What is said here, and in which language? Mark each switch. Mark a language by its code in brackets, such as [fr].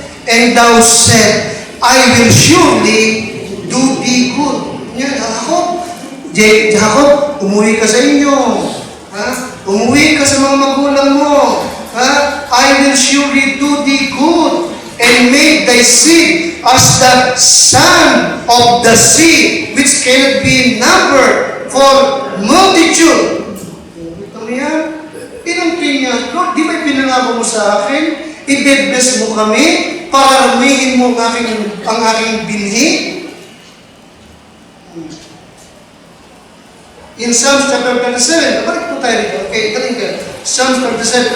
[en] And thou said, I will surely do thee good. [tl] Yan, Jacob, umuwi ka sa inyo. Umuwi ka sa mga magulang mo. [en] I will surely do thee good and make thy seed as the sand of the sea, which cannot be numbered for multitude. [tl] Ito niya, pinangkin niya, Lord, di ba pinangako mo sa akin? I-bless mo kami para rumihin mo ang aking binhi? In Psalms chapter 37, balik po tayo dito. Okay, galing ka. Psalms 37.